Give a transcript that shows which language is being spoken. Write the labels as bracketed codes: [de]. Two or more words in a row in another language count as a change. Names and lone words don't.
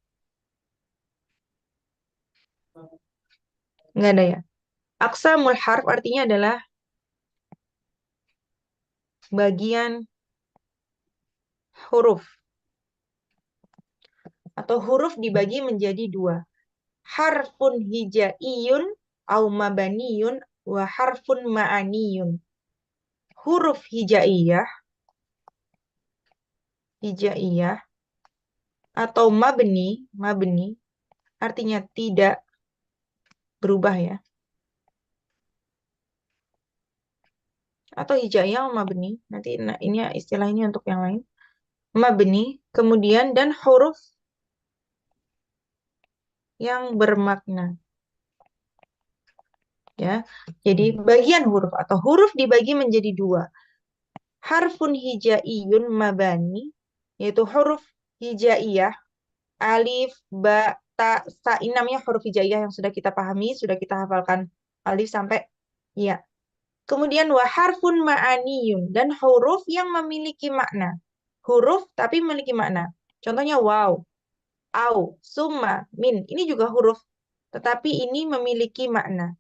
[id] Nggak ada ya. [ar] أقسام الحرف [id] artinya adalah bagian huruf. Atau huruf dibagi menjadi dua. [ar] حرف هجائي أو مباني وحرف معاني. [id] Huruf hijaiyah atau mabni artinya tidak berubah ya. Atau hijaiyah atau mabni, nanti ini istilah ini untuk yang lain. Mabni, kemudian dan huruf yang bermakna. Ya. Jadi bagian huruf atau huruf dibagi menjadi dua. [ar] حرف هجائي مباني, [id] yaitu huruf hijaiyah, alif, ba, ta, sa. Ini namanya huruf hijaiyah yang sudah kita pahami, sudah kita hafalkan alif sampai ya. Kemudian [ar] وحرف معاني, [id] dan huruf yang memiliki makna. Huruf tapi memiliki makna. Contohnya waw, au, summa, min. Ini juga huruf, tetapi ini memiliki makna.